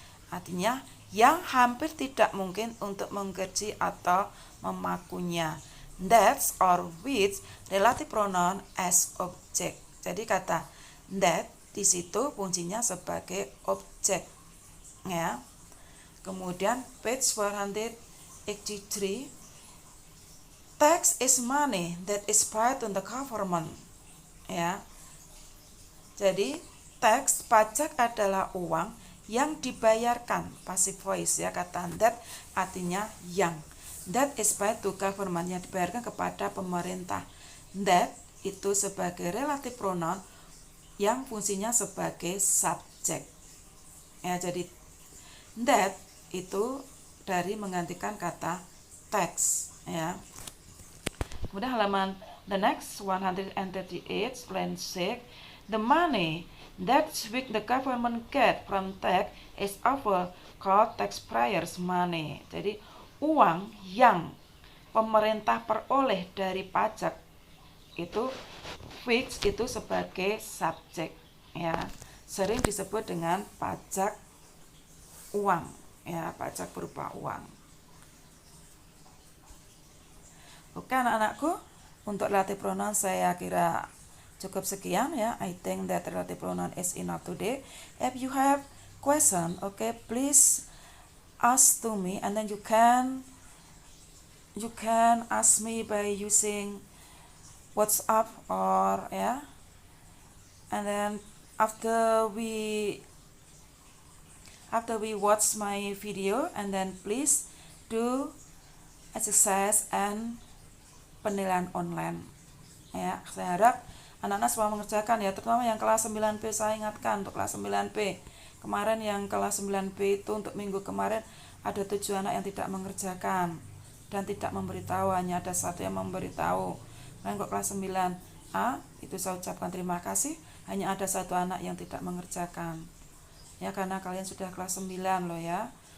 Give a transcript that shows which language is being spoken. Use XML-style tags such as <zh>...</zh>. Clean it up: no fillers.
<id>Artinya yang hampir tidak mungkin untuk menggerci atau memakunya.</id> <en>That's or which relative pronoun as object.</en> <id>Jadi kata that di situ fungsinya sebagai objek, ya.</id> <en>Kemudian page 483, tax is money that is paid to the government, ya.</en> <id>Jadi tax, pajak adalah uang yang dibayarkan, passive voice, ya. Kata that artinya yang.</id> <en>That is paid to government,</en> <id>yang dibayarkan kepada pemerintah. That itu sebagai relative pronoun yang fungsinya sebagai subjek, ya. Jadi that itu dari menggantikan kata tax, ya. Kemudian halaman</id> <en>the next 138, line 6, the money that the government get from tax is often called taxpayers' money.</en> <id>Jadi uang yang pemerintah peroleh dari pajak itu which itu sebagai subjek, ya. Sering disebut dengan pajak uang, ya, pajak berupa uang. Oke anak-anakku, untuk relative pronoun saya kira cukup sekian, ya.</id> <en>I think that relative pronoun is enough today. If you have question, okay, please ask to me, and then you can ask me by using WhatsApp or, ya. And then after we watch my video, and then please do exercise and</en> <id>penilaian online,</id> <en>ya.</en> <id>Saya harap anak-anak semua mengerjakan, ya, terutama yang kelas 9B. Saya ingatkan untuk kelas 9B kemarin, yang kelas 9B itu untuk minggu kemarin ada 7 anak yang tidak mengerjakan dan tidak memberitahu, hanya ada 1 yang memberitahu. Kalian kok kelas 9A itu saya ucapkan terima kasih, hanya ada 1 anak yang tidak mengerjakan, ya, karena kalian sudah kelas 9 loh, ya.</id>